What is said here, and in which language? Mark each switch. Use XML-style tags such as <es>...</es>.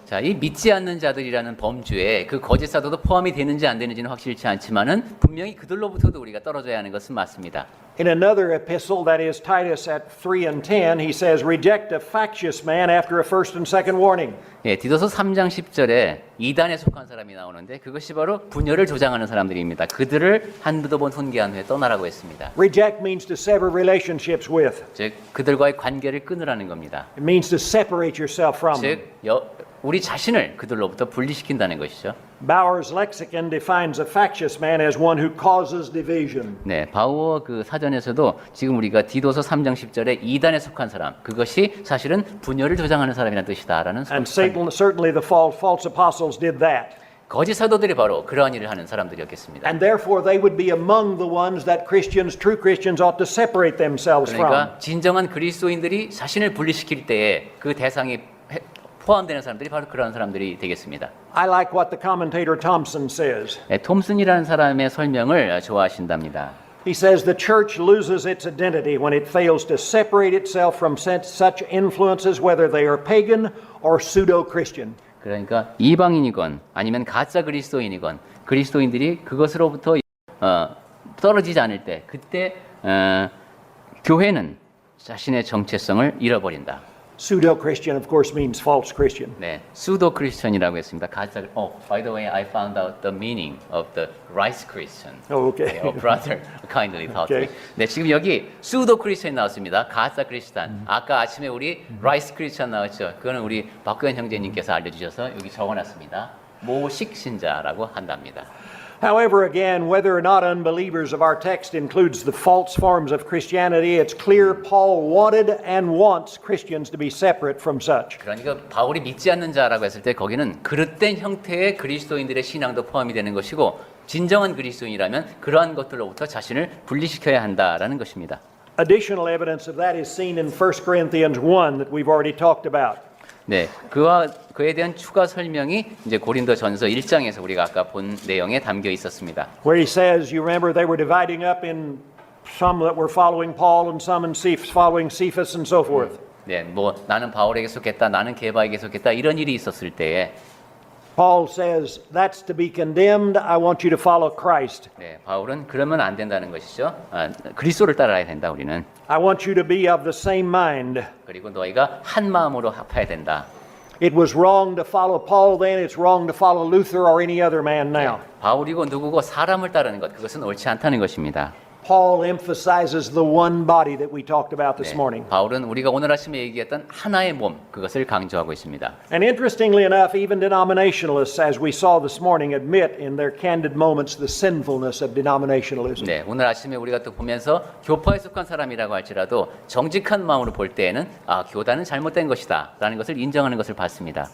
<ko>자, 이 믿지 않는 자들이라는 범주에 그 거짓 사도도 포함이 되는지 안 되는지는 확실치 않지만은 분명히 그들로부터도 우리가 떨어져야 하는 것은 맞습니다.</ko> <en>In another epistle, that is Titus at 3 and 10, he says, "Reject a factious man after a first and second warning."</en> <ko>예, 디도서 3장 10절에 이단에 속한 사람이 나오는데 그것이 바로 분열을 조장하는 사람들입니다. 그들을 한두 번 훈계한 후에 떠나라고 했습니다.</ko> <en>Reject means to sever relationships with.</en> <ko>즉 그들과의 관계를 끊으라는 겁니다.</ko> <en>It means to separate yourself from them.</en> <ko>즉 우리 자신을 그들로부터 분리시킨다는 것이죠.</ko> <en>Bauer's lexicon defines a factious man as one who causes division.</en> <ko>네, 바우어 그 사전에서도 지금 우리가 디도서 3장 10절에 이단에 속한 사람, 그것이 사실은 분열을 조장하는 사람이라는 뜻이다라는</ko> <en>And certainly the false apostles did that.</en> <ko>거짓 사도들이 바로 그러한 일을 하는 사람들이었겠습니다.</ko> <en>And therefore they would be among the ones that true Christians ought to separate themselves from.</en> <ko>그러니까 진정한 그리스도인들이 자신을 분리시킬 때에 그 대상이 포함되는 사람들이 바로 그런 사람들이 되겠습니다.</ko> <en>I like what the commentator Thompson says.</en> <ko>네, 톰슨이라는 사람의 설명을 좋아하신답니다.</ko> <en>He says the church loses its identity when it fails to separate itself from such influences, whether they are pagan or pseudo-Christian.</en> <ko>그러니까 이방인이건 아니면 가짜 그리스도인이건 그리스도인들이 그것으로부터 떨어지지 않을 때 그때 교회는 자신의 정체성을 잃어버린다.</ko> <en>Pseudo-Christian, of course, means false Christian.</en> <ko>네,</ko> <en>pseudo Christian</en> <ko>이라고 했습니다. 가짜.</ko> <en>By the way, I found out the meaning of the rice Christian. Oh, okay. Your brother kindly taught Okay. me.</en> <ko>네, 지금 여기</ko> <en>pseudo Christian</en> <ko>나왔습니다. 가짜 크리스찬. 아까 아침에 우리</ko> <en>rice Christian</en> <ko>나왔죠. 그거는 우리 박구현 형제님께서 알려주셔서 여기 적어놨습니다. 모식 신자라고 한답니다.</ko> <en>However, again, whether or not unbelievers of our text includes the false forms of Christianity, it's clear Paul wanted and wants Christians to be separate from such.</en> <ko>그러니까 바울이 믿지 않는 자라고 했을 때 거기는 그릇된 형태의 그리스도인들의 신앙도 포함이 되는 것이고 진정한 그리스도인이라면 그러한 것들로부터 자신을 분리시켜야 한다라는 것입니다.</ko> <en>Additional evidence of that is seen in 1 Corinthians 1 that we've already talked about.</en> <ko>네, 그에 대한 추가 설명이 이제 고린도전서 1장에서 우리가 아까 본 내용에 담겨 있었습니다.</ko> <en>Where he says, you remember they were dividing up in some that were following Paul and some in following Cephas and so forth.</en> <ko>네, 뭐 나는 바울에게 속했다, 나는 게바에게 속했다 이런 일이 있었을 때에</ko> <en>Paul says, that's to be condemned. I want you to follow Christ.</en> <ko>네, 바울은 그러면 안 된다는 것이죠. 그리스도를 따라야 된다 우리는.</ko> <en>I want you to be of the same mind.</en> <ko>그리고 너희가 한 마음으로 합해야 된다.</ko> <en>It was wrong to follow Paul then. It's wrong to follow Luther or any other man now.</en> <ko>바울이고 누구고 사람을 따르는 것 그것은 옳지 않다는 것입니다.</ko> <en>Paul emphasizes the one body that we talked about this</en> <ko>네,</ko> <en>morning.</en> <ko>바울은 우리가 오늘 아침에 얘기했던 하나의 몸, 그것을 강조하고 있습니다.</ko> <en>And interestingly enough, even denominationalists, as we saw this morning, admit in their candid moments the sinfulness of denominationalism.</en> <ko>네, 오늘 아침에 우리가 또 보면서 교파에 속한 사람이라고 할지라도 정직한 마음으로 볼 때에는 교단은 잘못된 것이다 라는 것을 인정하는 것을 봤습니다.</ko>